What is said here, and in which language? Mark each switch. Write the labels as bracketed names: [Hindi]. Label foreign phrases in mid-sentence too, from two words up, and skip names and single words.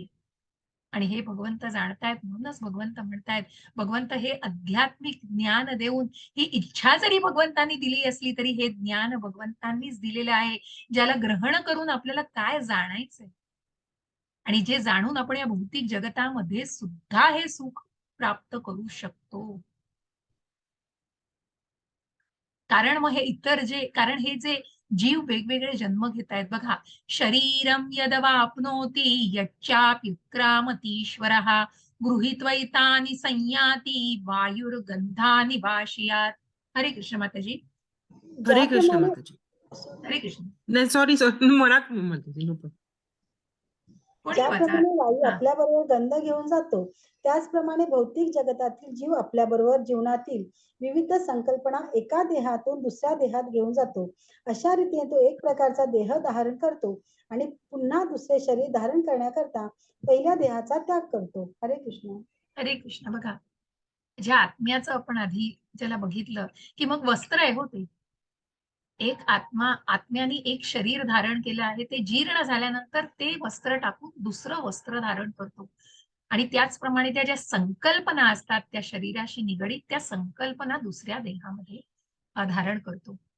[Marathi] आणि हे भगवंत जाणतायत, म्हणूनच भगवंत म्हणतायत, भगवंत हे आध्यात्मिक ज्ञान देऊन, ही इच्छा जरी भगवंतांनी दिली असली तरी हे ज्ञान भगवंतांनीच दिलेलं आहे, ज्याला ग्रहण करून आपल्याला काय जाणायचंय आणि जे जाणून आपण या भौतिक जगतामध्ये सुद्धा हे सुख प्राप्त करू शकतो. कारण मग हे इतर जे, कारण हे जे जीव वेगवेगळे जन्म घेत आहेत बघा, [Sanskrit] शरीरम यदवाप्नोति यच्चाप्युत्क्रामतीश्वरः गृहीत्वैतानि संयाति वायुर्गंधानि वाशयात्. [Marathi] हरे कृष्ण माताजी. हरे कृष्ण ज्याप्रमाणे माताजी. हरे कृष्ण. नाही, सॉरी मनात माताजी नको. कोणी वाचा. ज्याप्रमाणे वायू हा. आपल्याबरोबर गंध घेऊन जातो, त्याचप्रमाणे भौतिक जगतातील जीव आपल्याबरोबर जीवनातील विविध संकल्पना एका देहातून दुसऱ्या देहात घेऊन जातो. अशा रीतीने तो एक प्रकारचा देह धारण करतो आणि पुन्हा दुसरे शरीर धारण करण्याकरता पहिल्या देहाचा त्याग करतो. हरे कृष्ण. हरे कृष्ण. बघा, ज्या आत्म्याचं आपण आधी ज्याला बघितलं, की मग वस्त्र आहे हो ते. एक आत्मा, आत्म्याने एक शरीर धारण केलं आहे, ते जीर्ण झाल्यानंतर ते वस्त्र टाकून दुसरं वस्त्र धारण करतो. आणि त्याचप्रमाणे त्या ज्या संकल्पना असतात त्या शरीराशी निगडीत, त्या संकल्पना दुसऱ्या देहामध्ये धारण करतो.